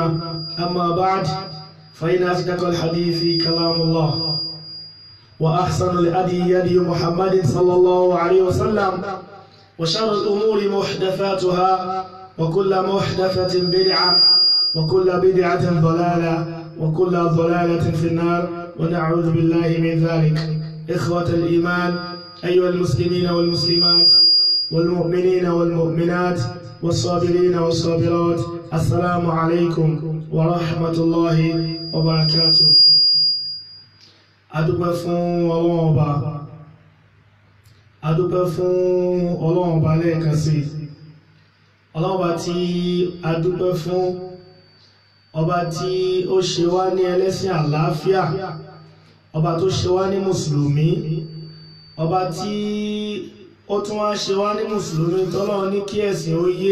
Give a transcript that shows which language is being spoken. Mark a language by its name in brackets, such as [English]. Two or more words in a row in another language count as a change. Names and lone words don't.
[Arabic] أما بعد فإن أصدق الحديث كلام الله وأحسن الهدي هدي محمد صلى الله عليه وسلم وشر الأمور محدثاتها وكل محدثة بدعة وكل بدعة ضلالة وكل ضلالة في النار ونعوذ بالله من ذلك. إخوة الإيمان أيها المسلمين والمسلمات والمؤمنين والمؤمنات والصابرين والصابرات السلام عليكم ورحمة الله وبركاته. [Yoruba] adúpẹ́ fún Ọlọ́run Ọba lẹ́ẹ̀kan sí. Ọlọ́run Ọba tí adúpẹ́ fún, ọba tí ó ṣe wá ní ẹlẹ́sìn àlàáfíà, ọba tó ṣe wá ní mùsùlùmí, ọba tí ó tún wá ṣe wá ní mùsùlùmí tọ́lọ́run ní kí ẹ̀sìn ó yé.